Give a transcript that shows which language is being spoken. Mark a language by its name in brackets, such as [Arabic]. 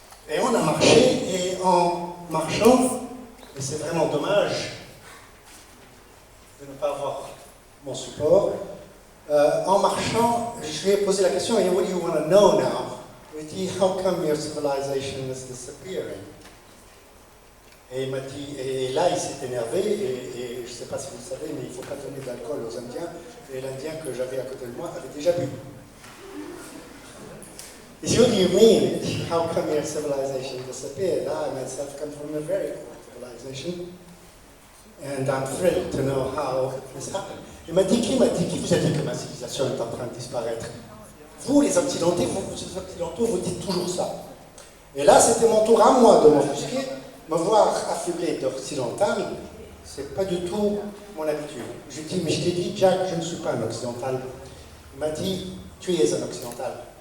[French] Et on a marché, et en marchant, et c'est vraiment dommage de ne pas avoir mon support, en marchant, je lui ai posé la question, et [English] what do you want to know now? [French] Il m'a dit, [English] how come your civilization is disappearing? [French] Et il m'a dit, et là il s'est énervé, et je ne sais pas si vous le savez, mais il ne faut pas donner d'alcool aux Indiens, et l'Indien que j'avais à côté de moi avait déjà bu. [English] He said, what do you mean? How come your civilization disappeared? I myself come from a very old civilization, and I'm thrilled to know how this happened. [French] Il m'a dit, qui vous a dit que ma civilisation est en train de disparaître? Vous, les Occidentaux, vous dites toujours ça. Et là, c'était mon tour à moi de m'offusquer, me voir affublé d'occidental, c'est pas du tout mon habitude. Je lui ai dit, mais je t'ai dit, Jack, je ne suis pas un occidental. Il m'a dit, tu es un occidental.